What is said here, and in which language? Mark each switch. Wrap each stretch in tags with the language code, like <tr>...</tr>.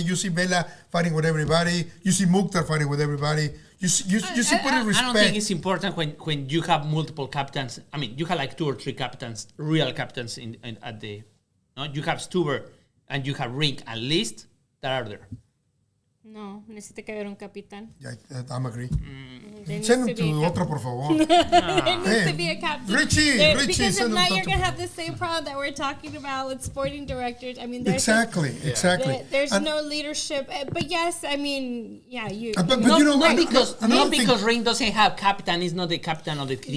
<en>You see Vela fighting with everybody. You see Mukhtar fighting with everybody. You see putting respect. I don't think it's important when you have multiple captains. I mean, you have like 2 or 3 captains, real captains at the. No, you have Stuber and you have Ring at least that are there.</en> <es>No, necesita que haber un capitán.</es> <en>Yeah, I'm agree. Send him to</en> <es>otro, por favor.</es> <en>There needs to be a captain. Richie, because if not, you're going to have the same problem that we're talking about with sporting directors. I mean, exactly. There's no leadership. But yes, I mean, you. Not because Ring doesn't have captain, is not the captain of the team.</en>